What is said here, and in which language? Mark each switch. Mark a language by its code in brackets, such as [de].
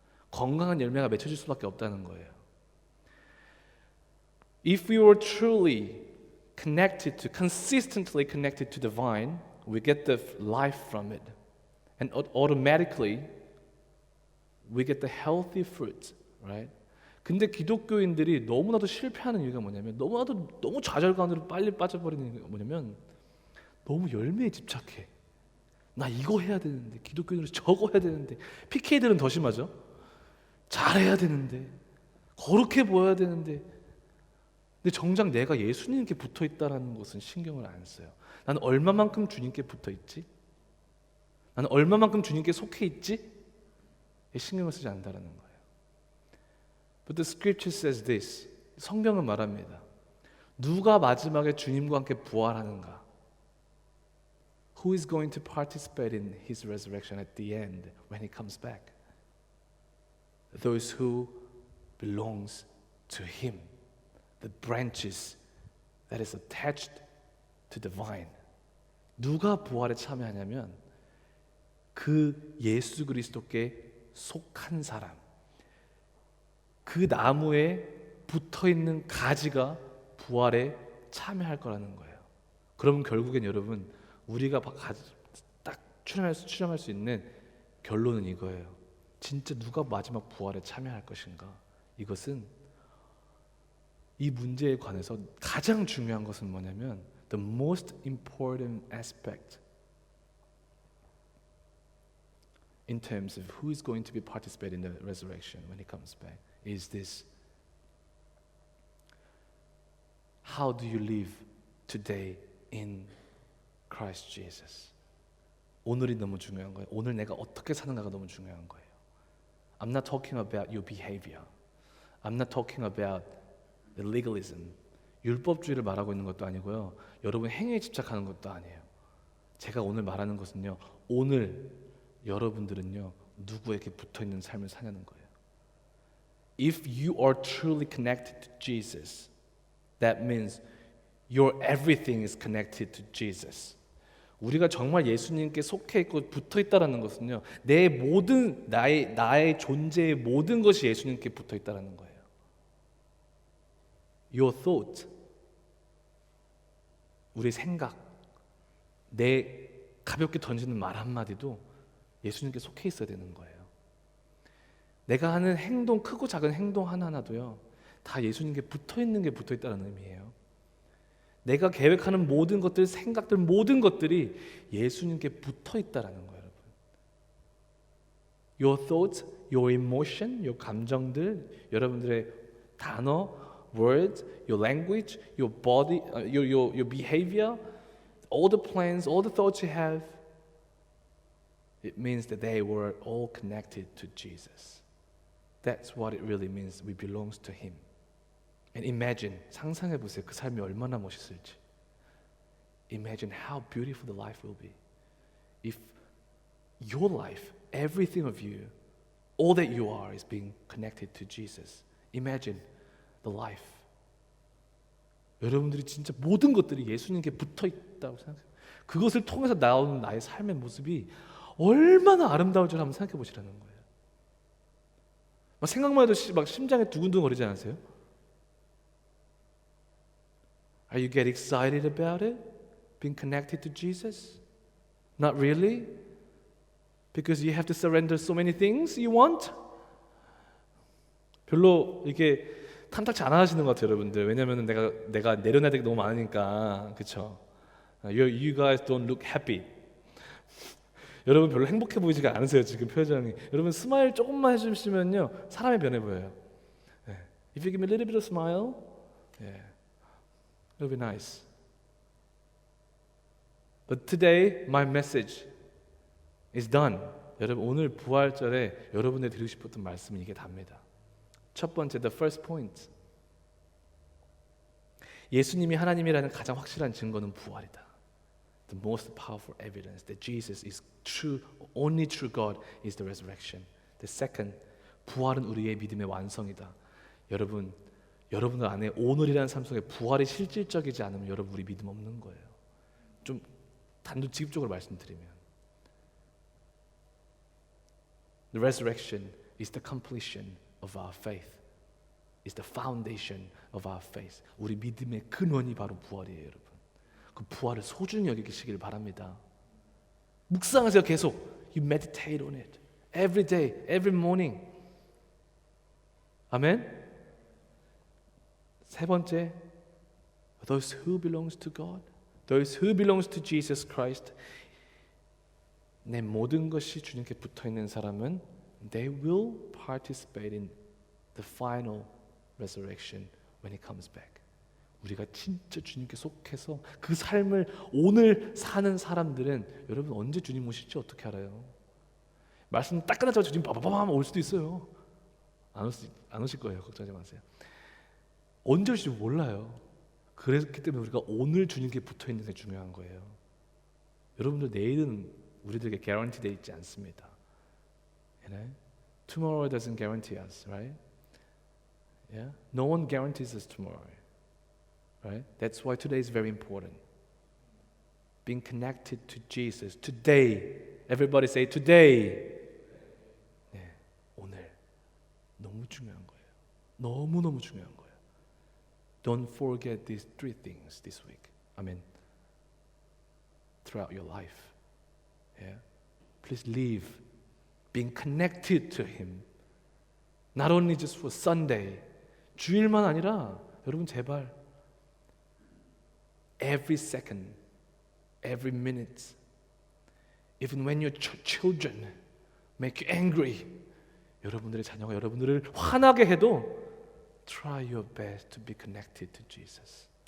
[ko] 건강한 열매가 맺혀질 수밖에 없다는 거예요. [en] If we were truly consistently connected to the vine, we get the life from it. And automatically we get the healthy fruit, right? [ko] 근데 기독교인들이 너무나도 실패하는 이유가 뭐냐면 너무 좌절감으로 빨리 빠져버리는 이유가 뭐냐면 너무 열매에 집착해. 나 이거 해야 되는데, 기독교인으로 저거 해야 되는데, PK들은 더 심하죠. 잘해야 되는데, 거룩해 보여야 되는데, 근데 정작 내가 예수님께 붙어 있다라는 것은 신경을 안 써요. 나는 얼마만큼 주님께 붙어 있지? 나는 얼마만큼 주님께 속해 있지? 신경을 쓰지 않는다라는 거예요. [en] But the scripture says this. [ko] 성경은 말합니다. 누가 마지막에 주님과 함께 부활하는가? [en] Who is going to participate in his resurrection at the end when he comes back? Those who belongs to him. The branches that is attached to the vine. [ko] 누가 부활에 참여하냐면 그 예수 그리스도께 속한 사람. 그 나무에 붙어있는 가지가 부활에 참여할 거라는 거예요. 그러면 결국엔 여러분 우리가 딱 추정할 수 있는 결론은 이거예요. 진짜 누가 마지막 부활에 참여할 것인가? 이것은 이 문제에 관해서 가장 중요한 것은 뭐냐면 [en] the most important aspect in terms of who is going to be participating in the resurrection when he comes back is this. How do you live today in Christ Jesus? [ko] 오늘이 너무 중요한 거예요. 오늘 내가 어떻게 사는가가 너무 중요한 거예요. [en] I'm not talking about your behavior. I'm not talking about the legalism. [ko] 율법주의를 말하고 있는 것도 아니고요. 여러분 행위에 집착하는 것도 아니에요. 제가 오늘 말하는 것은요. 오늘 여러분들은요. 누구에게 붙어있는 삶을 사냐는 거예요. [en] If you are truly connected to Jesus, that means your everything is connected to Jesus. [ko] 우리가 정말 예수님께 속해 있고 붙어 있다라는 것은요. 내 모든 나의 존재의 모든 것이 예수님께 붙어 있다라는 거예요. [en] Your thought, [ko] 우리의 생각, 내 가볍게 던지는 말 한마디도 예수님께 속해 있어야 되는 거예요. 내가 하는 행동, 크고 작은 행동 하나하나도요. 다 예수님께 붙어 있는 게 붙어 있다는 의미예요. 내가 계획하는 모든 것들, 생각들, 모든 것들이 예수님께 붙어 있다라는 거예요, 여러분. [en] Your thoughts, your emotion, your [ko] 감정들, [en] 여러분들의 단어, words, your language, your body, your behavior, all the plans, all the thoughts you have, it means that they were all connected to Jesus. That's what it really means. We belong to Him. And imagine, [ko] 상상해 보세요. 그 삶이 얼마나 멋있을지. [en] Imagine how beautiful the life will be if your life, everything of you, all that you are is being connected to Jesus. Imagine the life. [ko] 여러분들이 진짜 모든 것들이 예수님께 붙어 있다고 생각해요. 그것을 통해서 나오는 나의 삶의 모습이 얼마나 아름다울 줄 한번 생각해 보시라는 거예요. 막 생각만 해도 막 심장이 두근두근 거리지 않으세요? [en] Are you get excited about it? Being connected to Jesus? Not really? Because you have to surrender so many things you want? [ko] 별로 이게 탐탁치 않아 하시는 것 같아요, 여러분들. 왜냐면 내가 내려놔야 될 게 너무 많으니까. 그렇죠? [en] You guys don't look happy. [ko] 여러분 별로 행복해 보이지가 않으세요, 지금 표정이. 여러분 스마일 조금만 해주시면요 사람이 변해 보여요. [en] If you give me a little bit of smile, it'll be nice. But today my message is done. [ko] 여러분 오늘 부활절에 여러분들 드리고 싶었던 말씀은 이게 답니다. 첫 번째, [en] the first point. [ko] 예수님이 하나님이라는 가장 확실한 증거는 부활이다. [en] The most powerful evidence that Jesus is true, only true God is the resurrection. The second, [ko] 부활은 우리의 믿음의 완성이다. 여러분들 안에 오늘이라는 삶 속에 부활이 실질적이지 않으면 여러분 우리 믿음 없는 거예요. 좀 단도직입적으로 말씀드리면, [en] the resurrection is the completion of our faith. Is the foundation of our faith. [ko] 우리 믿음의 근원이 바로 부활이에요, 여러분. 그 부활을 소중히 여기시길 바랍니다. 묵상하세요, 계속. [en] You meditate on it every day, every morning. [ko] 아멘. 세 번째, [en] those who belongs to God, those who belongs to Jesus Christ. [ko] 내 모든 것이 주님께 붙어 있는 사람은 [en] they will participate in the final resurrection when he comes back. [ko] 우리가 진짜 주님께 속해서 그 삶을 오늘 사는 사람들은 여러분 언제 주님 오실지 어떻게 알아요? 말씀 딱 끝나자마자 주님 빠바바밤 올 수도 있어요. 안 오실 거예요. 걱정하지 마세요. 언제 올지 몰라요. 그렇기 때문에 우리가 오늘 주님께 붙어 있는 게 중요한 거예요. 여러분들 내일은 우리들에게 guarantee 되어 있지 않습니다. [en] You know? Tomorrow doesn't guarantee us, right? Yeah? No one guarantees us tomorrow. Right? That's why today is very important. Being connected to Jesus today. Everybody say today. [ko] 네, 오늘 너무 중요한 거예요. 너무너무 중요한 거예요. [en] Don't forget these three things this week. I mean, throughout your life. Yeah? Please live being connected to Him. Not only just for Sunday. [ko] 주일만 아니라 여러분 제발 [en] every second, every minute, even when your children make you angry, [ko] 여러분들의 자녀가 여러분들을 화나게 해도 [en] try your best to be connected to Jesus.